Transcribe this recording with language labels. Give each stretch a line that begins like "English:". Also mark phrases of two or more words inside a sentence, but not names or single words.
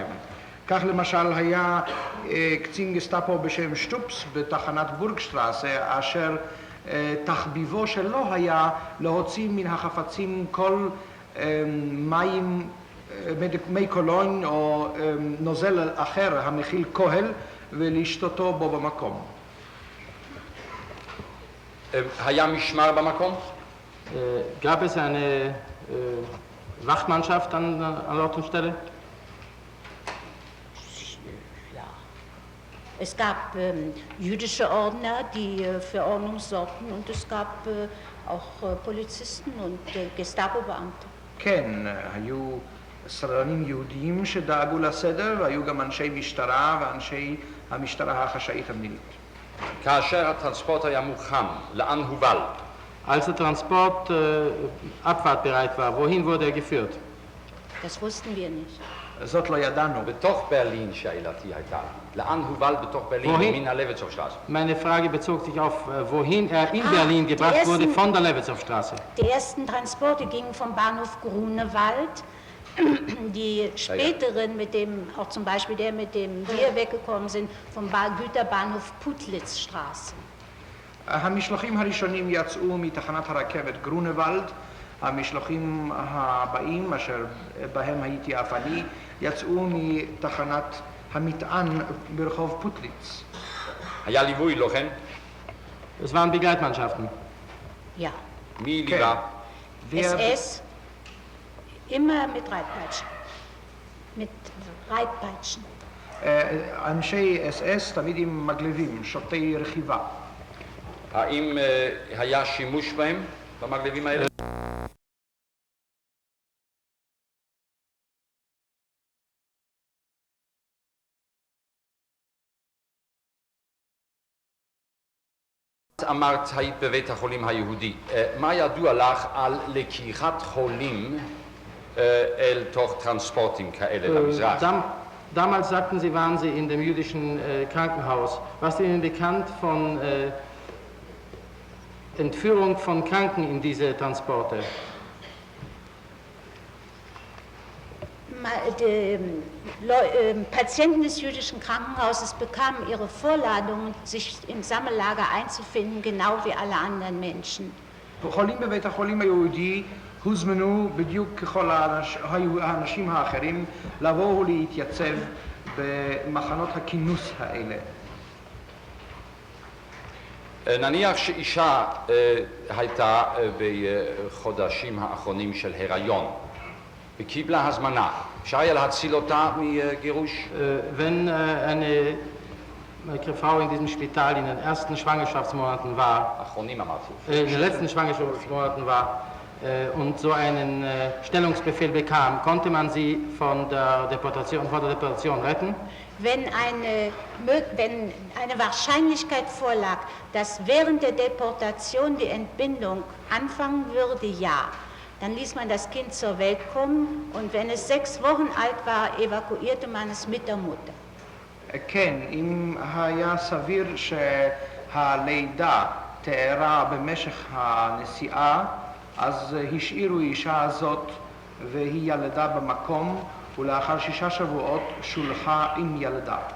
Hebrew: כך למשל היה קצין גסטאפו בשם שטופס בתחנת בורגשטרסה, אשר תחביבו שלו היה להוציא מן החפצים כל מים, מי קולון או נוזל אחר המכיל כהל ולשתותו בו במקום. היה משמר במקום?
German: Gab es eine Wachtmannschaft an Ort und Stelle? Ja. Es gab jüdische Ordner, die für Ordnung sorgten und es gab auch Polizisten und Gestapo-Beamte.
Hebrew: כן, היו סדרנים יהודיים שדאגו לסדר והיו גם אנשי משטרה ואנשי המשטרה החשאית המדינית. כאשר הטרנספורט היה מוכן, לאן הובל?
German: Als der Transport abfahrtbereit war, wohin wurde er geführt? Das wussten wir nicht.
Hebrew: זאת לא ידענו. בתוך ברלין שאלתי הייתה. לאן הובל בתוך ברלין? מן הלויצהofstraße.
German: Meine Frage bezog sich auf, wohin er in Berlin gebracht wurde von der Lewitzhofstraße. Die ersten Transporte gingen vom Bahnhof Grunewald. Die späteren, mit dem, auch zum Beispiel der, mit dem wir weggekommen sind, vom Güterbahnhof Puttlitzstraße.
Hebrew: המשלוחים הראשונים יצאו מתחנת הרכבת גרונוולד, המשלוחים הבאים, אשר בהם הייתי אף אני, יצאו מתחנת המטען ברחוב פוטליץ. היה ליווי, לא כן?
German: Es waren Begleitmannschaften. Ja.
Hebrew: מי ליווה?
German: SS, immer mit Reitpeitschen. Mit Reitpeitschen.
Hebrew: אנשי SS תמיד עם מגלבים, שוטי רכיבה. האם היה שימוש בהם, במגלבים האלה? אמרת היית בבית החולים היהודי. מה ידוע לך על לקיחת חולים אל תוך טרנספורטים כאלה למזרח?
German: Damals sagten Sie, waren Sie in dem jüdischen Krankenhaus. Was ist Ihnen bekannt von Entführung von Kranken in diese Transporte? Patienten des jüdischen Krankenhauses bekamen ihre Vorladungen, sich im Sammellager einzufinden, genau wie alle anderen Menschen.
Hebrew: חולים בבית החולים היהודי הוזמנו בדיוק ככל האנשים האחרים לבוא ולהתייצב במחנות הכינוס האלה. נניח שאישה הייתה בחודשים האחרונים של הריון בקיבלה הזמנה. שהיה להציל אותה מגירוש?
German: Wenn eine Frau in diesem Spital in den ersten Schwangerschaftsmonaten war,
Hebrew: האחרונים אמרתי.
German: in den letzten Schwangerschaftsmonaten war und so einen Stellungsbefehl bekam, konnte man sie vor der Deportation retten? Wenn eine Wahrscheinlichkeit vorlag, dass während der Deportation die Entbindung anfangen würde, ja. Dann ließ man das Kind zur Welt kommen und wenn es 6 Wochen alt war, evakuierte man es mit der Mutter.
Hebrew: כן, אם היה סביר שהלידה תארה במשך הנסיעה, אז השאירו אישה הזאת והיא ילדה במקום, ולאחר 6 שבועות שולחה עם ילדה.